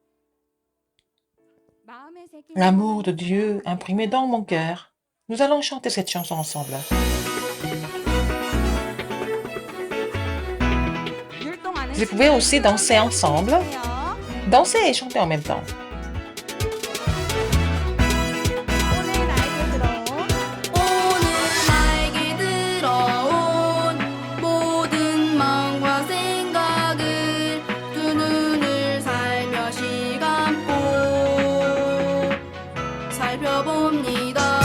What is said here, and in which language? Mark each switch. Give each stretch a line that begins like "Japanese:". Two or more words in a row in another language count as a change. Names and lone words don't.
French: L'amour de Dieu imprimé dans mon cœur. Nous allons chanter cette chanson ensemble. Vous pouvez aussi danser ensemble. Danser et chanter en même temps.
Korean: 오늘 나에게 들어온 모든 마음과 생각을 두 눈을 살며시 감고 살펴봅니다.